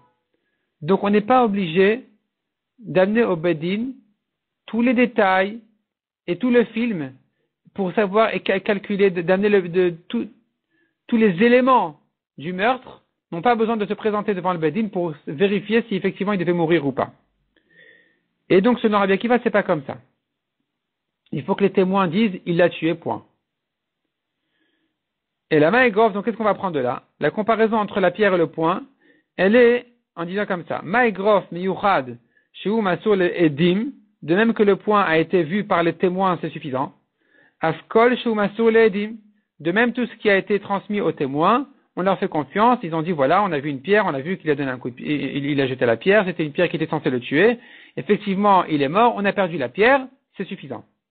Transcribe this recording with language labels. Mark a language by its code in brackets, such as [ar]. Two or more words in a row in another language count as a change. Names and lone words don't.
[fr] Donc on n'est pas obligé d'amener au Bedin tous les détails et tout le film pour savoir et calculer, d'amener tous les éléments du meurtre, n'ont pas besoin de se présenter devant le Bedin pour vérifier si effectivement il devait mourir ou pas. Et donc selon Rabbi Akiva, c'est pas comme ça. Il faut que les témoins disent il l'a tué, point. Et la main est grove, donc qu'est-ce qu'on va prendre de là? La comparaison entre la pierre et le poing, elle est en disant comme ça. [he] מה אגרוף מיוחד שהוא מסור לעדים, [fr] de même que le poing a été vu par les témoins, c'est suffisant. [he] אף כל שהוא מסור לעדים, [fr] De même, tout ce qui a été transmis aux témoins, on leur fait confiance, ils ont dit voilà, on a vu une pierre, on a vu qu'il a donné un coup de pied, il a jeté la pierre, c'était une pierre qui était censée le tuer. Effectivement, il est mort, on a perdu la pierre, c'est suffisant.